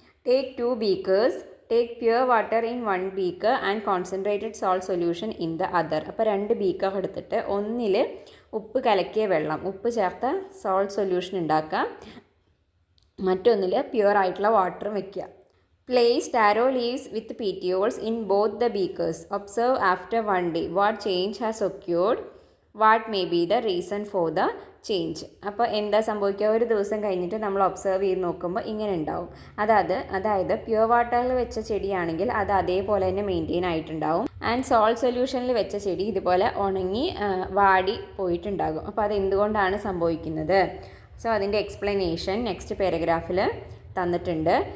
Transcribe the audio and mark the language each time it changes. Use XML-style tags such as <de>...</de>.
<en>Take 2 beakers, take pure water in 1 beaker and concentrated salt solution in the other.</en> <ml>അപ്പോൾ 2 beaker എടുത്തിട്ട് ഒന്നിൽ ഉപ്പ് കലക്കിയ വെള്ളം, ഉപ്പ് ചേർത്ത സോൾട്ട് സൊല്യൂഷൻ ഉണ്ടാക്കാം, മറ്റൊന്നിൽ പ്യുവർ ആയിട്ടുള്ള വാട്ടറും വയ്ക്കുക.</ml> <en>Place taro leaves with petioles in both the beakers. Observe after 1 day what change has occurred. What may be the reason for the change.</en> <ml>അപ്പോൾ എന്താ സംഭവിക്കുക, ഒരു ദിവസം കഴിഞ്ഞിട്ട് നമ്മൾ ഒബ്സർവ് ചെയ്ത് നോക്കുമ്പോൾ ഇങ്ങനെ ഉണ്ടാവും. അതായത് പ്യുവർ വാട്ടറിൽ വെച്ച ചെടിയാണെങ്കിൽ അത് അതേപോലെ തന്നെ മെയിൻറ്റെയിൻ ആയിട്ടുണ്ടാവും. ആൻഡ് സോൾട്ട് സൊല്യൂഷനിൽ വെച്ച ചെടി ഇതുപോലെ ഉണങ്ങി വാടി പോയിട്ടുണ്ടാകും. അപ്പോൾ അതെന്തുകൊണ്ടാണ് സംഭവിക്കുന്നത്? സോ അതിൻ്റെ എക്സ്പ്ലനേഷൻ നെക്സ്റ്റ് പാരഗ്രാഫിൽ തന്നിട്ടുണ്ട്.</ml>